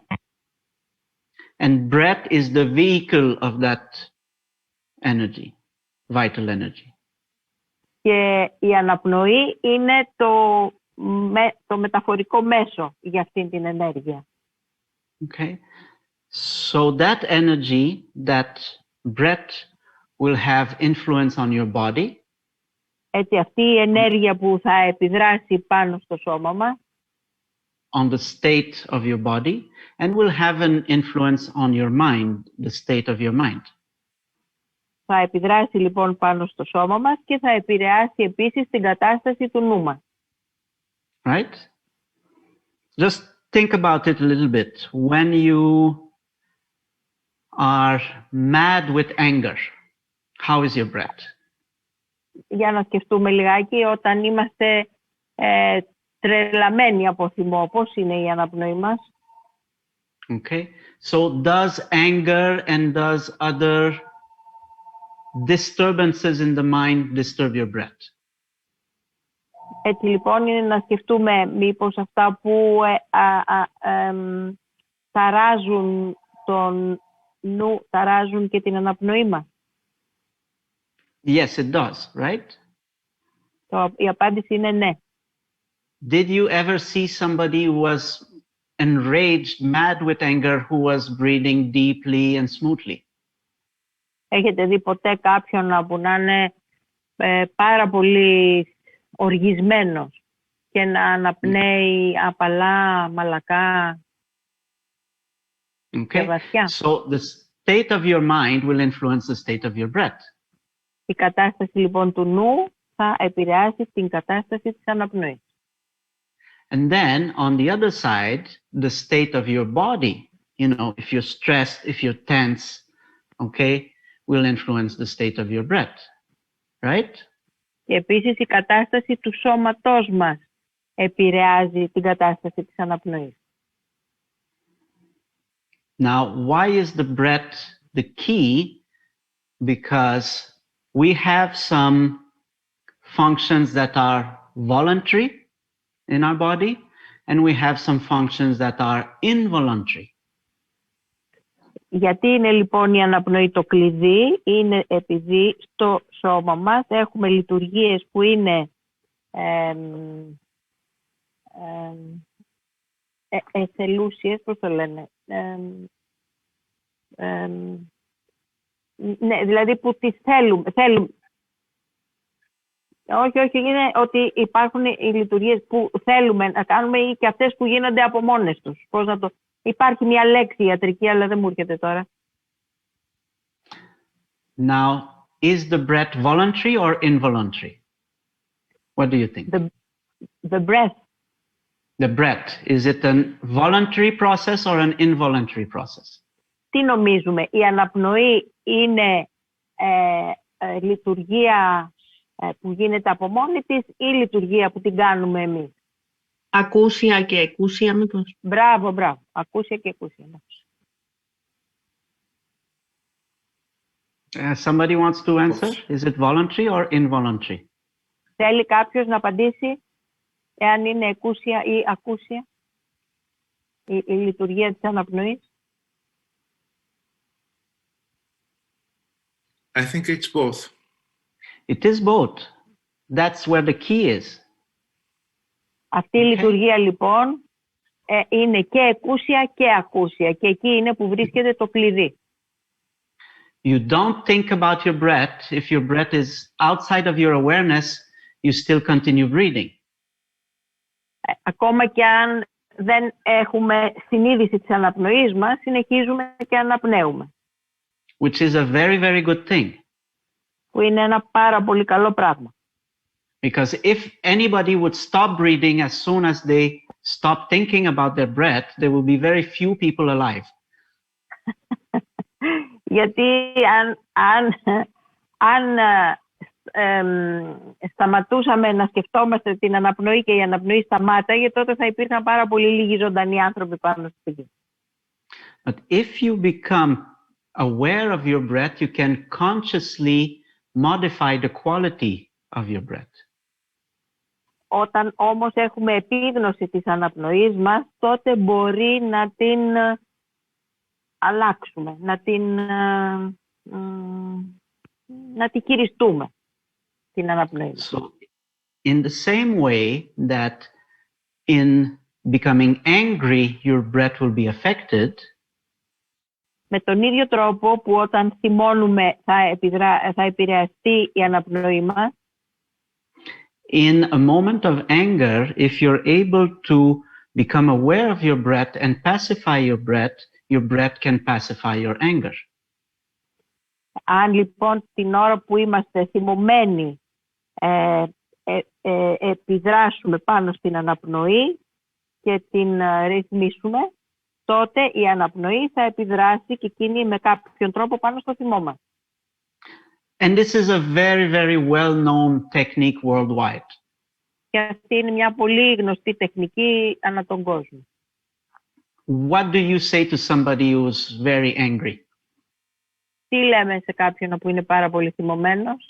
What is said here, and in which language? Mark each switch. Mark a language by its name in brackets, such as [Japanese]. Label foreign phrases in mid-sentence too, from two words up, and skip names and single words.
[English] And breath is the vehicle of that energy, vital energy. [Greek] Και η αναπνοή είναι το μεταφορικό μέσο για αυτήν την ενέργεια. [English] Okay, so that energy, that breath will have influence on your body. [Greek] Έτσι αυτή η ενέργεια που θα επιδράσει πάνω στο σώμα μας, [English] on the state of your body, and will have an influence on your mind, the state of your mind. [Greek] Θα επιδράσει λοιπόν πάνω στο σώμα μας και θα επηρεάσει επίσης την κατάσταση του νου μας. [English] Right? Just think about it a little bit. When you are mad with anger, how is your breath? [Greek] Για να σκεφτούμε λιγάκι, όταν είμαστε τρελαμένοι από θυμό, πώς είναι η αναπνοή μας? [English] Okay, so does anger and does other disturbances in the mind disturb your breath? [Greek] Έτσι λοιπόν είναι να σκεφτούμε μήπως αυτά που ταράζουν τον νου, ταράζουν και την αναπνοή μας. [English] Yes, it does, right? [Greek] Η απάντηση είναι ναι. [English] Did you ever see somebody who was enraged, mad with anger, who was breathing deeply and smoothly? [Greek] Έχετε δει ποτέ κάποιον που να είναι πάρα πολύ οργισμένος και να αναπνέει απαλά, μαλακά και βαθιά? [English] So the state of your mind will influence the state of your breath. [Greek] Η κατάσταση λοιπόν του νου θα επηρεάσει την κατάσταση της αναπνοής. [English] And then on the other side, the state of your body, you know, if you're stressed, if you're tense, okay, will influence the state of your breath, right? [Greek] Και επίσης η κατάσταση του σώματός μας επηρεάζει την κατάσταση της αναπνοής. [English] Now, why is the breath the key? Because we have some functions that are voluntary in our body, and we have some functions that are involuntary. [Greek] Γιατί είναι λοιπόν η αναπνοή το κλειδί? Είναι επειδή στο σώμα μας έχουμε λειτουργίες που είναι εθελούσιες, πώς το λένε, ναι, δηλαδή που τις θέλουμε. Όχι, είναι ότι υπάρχουν οι λειτουργίες που θέλουμε να κάνουμε ή και αυτές που γίνονται από μόνες τους. Πώς να το... Υπάρχει μια λέξη ιατρική, αλλά δεν μου έρχεται τώρα. [English] Now, is the breath voluntary or involuntary? What do you think? The breath. The breath, is it a voluntary process or an involuntary process? [Greek] Τι νομίζουμε, η αναπνοή είναι λειτουργία που γίνεται από μόνη της ή λειτουργία που την κάνουμε εμείς? Ακούσια και εκούσια μήπως? Μπράβο. Ακούσια και εκούσια. [English] Somebody wants to answer? Is it voluntary or involuntary? [Greek] Θέλει κάποιος να απαντήσει εάν είναι εκούσια ή ακούσια η λειτουργία της αναπνοής? [English] I think it's both. It is both. That's where the key is. [Greek] Αυτή η λειτουργία λοιπόν είναι και εκούσια και ακούσια και εκεί είναι που βρίσκεται το κλειδί. [English] You don't think about your breath. If your breath is outside of your awareness, you still continue breathing. [Greek] Ακόμα και αν δεν έχουμε συνείδηση της αναπνοής μας, συνεχίζουμε και αναπνέουμε. [English] Which is a very, very good thing. [Greek] Που είναι ένα πάρα πολύ καλό πράγμα. [English] Because if anybody would stop breathing as soon as they stop thinking about their breath, there will be very few people alive. [Greek] Γιατί αν σταματούσαμε να σκεφτόμαστε την αναπνοή και η αναπνοή σταμάταγε, τότε θα υπήρχαν πάρα πολύ λίγοι ζωντανοί άνθρωποι πάνω στη γη. [English] But if you become aware of your breath, you can consciously modify the quality of your breath. [Greek] Όταν όμως έχουμε επίγνωση της αναπνοής μας, τότε μπορεί να την αλλάξουμε, να την χειριστούμε, την αναπνοή. [English] So, in the same way that in becoming angry, your breath will be affected, [Greek] με τον ίδιο τρόπο που όταν θυμώνουμε θα επηρεαστεί η αναπνοή μας, [English] in a moment of anger, if you're able to become aware of your breath and pacify your breath can pacify your anger. [Greek] Αν λοιπόν την ώρα που είμαστε θυμωμένοι επιδράσουμε πάνω στην αναπνοή και την ρυθμίσουμε, τότε η αναπνοή θα επιδράσει και εκείνη με κάποιον τρόπο πάνω στο θυμό μας. [English] And this is a very, very well-known technique worldwide. [Greek] Και αυτή είναι μια πολύ γνωστή τεχνική ανά τον κόσμο. [English] What do you say to somebody who's very angry? [Greek] Τι λέμε σε κάποιον που είναι πάρα πολύ θυμωμένος?